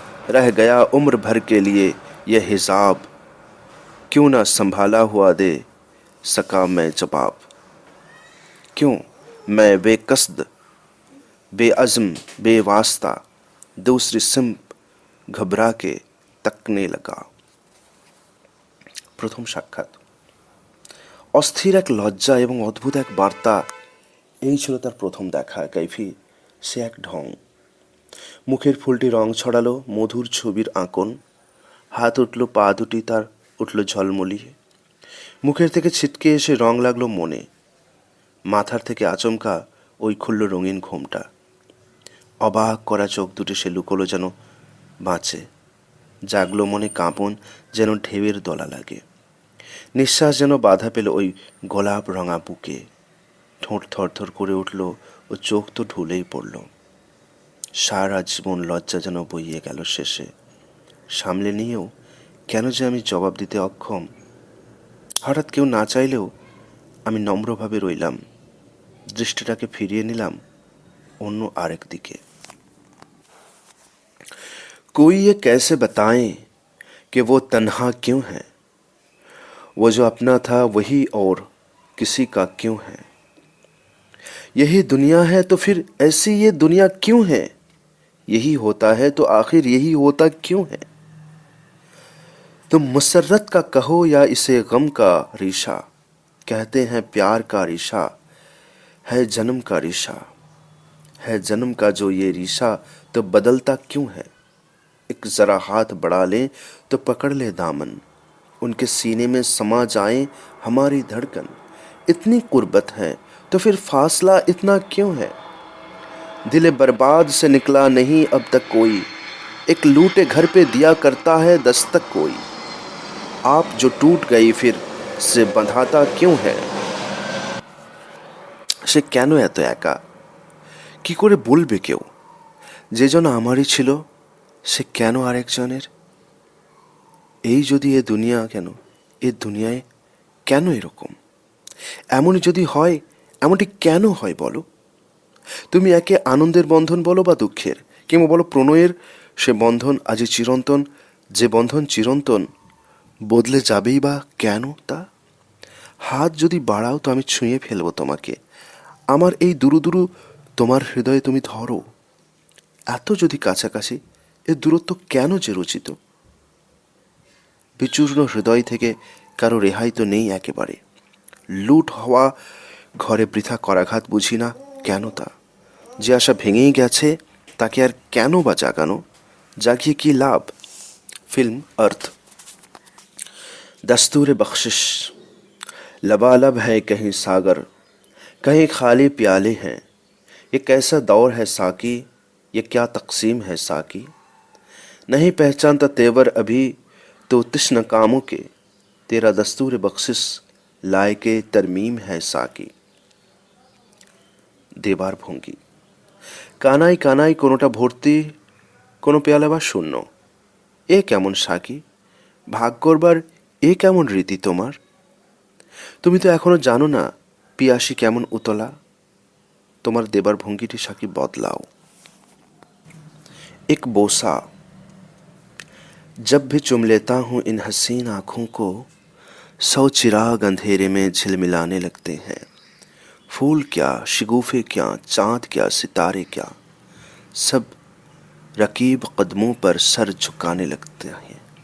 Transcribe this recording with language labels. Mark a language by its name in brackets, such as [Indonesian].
[Hindi] रह गया उम्र भर के लिए यह हिसाब, क्यों ना संभाला हुआ दे सका मैं जवाब। क्यों मैं बेकस्द बेअज़्म बेवास्ता दूसरी सिम्त घबरा के तकने लगा। [Bangla] প্রথম সাক্ষাৎ। অস্থির এক লজ্জা এবং অদ্ভুত এক বার্তা, এই ছিল তার প্রথম দেখা। কাইফি সে এক ঢং। মুখের ফুলটি রং ছড়ালো মধুর ছবির আঁকন। হাত উঠল, পা দুটি তার উঠল ঝলমলিয়ে। মুখের থেকে ছিটকে এসে রং লাগলো মনে। মাথার থেকে আচমকা ওই খুলল রঙিন ঘোমটা। অবাক করা চোখ দুটি সে লুকোলো যেন বাঁচে। জাগলো মনে কাঁপন, যেন ঢেউয়ের দলা লাগে। নিঃশ্বাস যেন বাধা পেল ওই গোলাপ রঙা বুকে। ঠোঁট থরথর করে উঠল ও চোখ তো ঢুলেই পড়ল। সারা জীবন লজ্জা যেন বইয়ে গেল শেষে। সামলে নিয়েও কেন যে আমি জবাব দিতে অক্ষম। হঠাৎ কেউ না চাইলেও আমি নম্রভাবে রইলাম, দৃষ্টিটাকে ফিরিয়ে নিলাম অন্য আরেক দিকে। [Hindi] कोई ये कैसे बताएं कि वो तन्हा क्यों है, वो जो अपना था वही और किसी का क्यों है। यही दुनिया है तो फिर ऐसी ये दुनिया क्यों है, यही होता है तो आखिर यही होता क्यों है। तुम मुसर्रत का कहो या इसे गम का रेशा, कहते हैं प्यार का रेशा है जन्म का रेशा, है जन्म का जो ये रेशा, तो बदलता क्यों है। एक जरा हाथ बढ़ा लें तो पकड़ ले दामन, उनके सीने में समा जाए हमारी धड़कन। इतनी कुर्बत है तो फिर फासला इतना क्यों है। दिल बर्बाद से निकला नहीं अब तक कोई, एक लूटे घर पे दिया करता है दस्तक कोई। आप जो टूट गई फिर से बंधाता क्यों है। [Bangla] সে কেন এত একা, কি করে বলবে কেউ, যে জন আমারই ছিল সে কেন আরেকজনের। এই যদি এ দুনিয়া, কেন এ দুনিয়ায় কেন এরকম, এমনই যদি হয় এমনটি কেন হয় বলো। তুমি একে আনন্দের বন্ধন বলো বা দুঃখের, কিংবা বলো প্রণয়ের, সে বন্ধন আজই চিরন্তন, যে বন্ধন চিরন্তন বদলে যাবেই বা কেন তা। হাত যদি বাড়াও তো আমি ছুঁয়ে ফেলবো তোমাকে, আমার এই দুরু দুরু তোমার হৃদয়ে তুমি ধরো। এত যদি কাছাকাছি, এ দূরত্ব কেন যে রচিত। বিচূর্ণ হৃদয় থেকে কারো রেহাই তো নেই একেবারে। লুট হওয়া ঘরে বৃথা করাঘাত বুঝি না কেন তা। যে আশা ভেঙেই গেছে তাকে আর কেন বা জাগানো, জাগিয়ে কি লাভ। [Hindi] फिल्म अर्थ। दस्तूर बख्शिश, लबालब है कहीं सागर, कहीं खाली प्याले हैं। ये कैसा दौर है साकी, ये क्या तकसीम है साकी। नहीं पहचानता तेवर अभी तो तिश्न कामों के, तेरा दस्तूर बख्शिश लाए के तरमीम है साकी। [Bangla] দেবার ভঙ্গি। কানাই কানাই কোনোটা ভর্তি, কোনো পেয়ালা বা শূন্য। এ কেমন সাকি, ভাগ করবার এ কেমন রীতি তোমার। তুমি তো এখনো জানো না পিয়াসী কেমন উতলা, তোমার দেবার ভঙ্গিটি সাকি বদলাও। [Hindi] एक बोसा, जब भी चुम लेता हूँ इन हसीन आँखों को, 100 चिराग अंधेरे में झिलमिलाने लगते हैं। फूल क्या, शिगुफे क्या, चाँद क्या, सितारे क्या, सब रकीब कदमों पर सर झुकाने लगते हैं।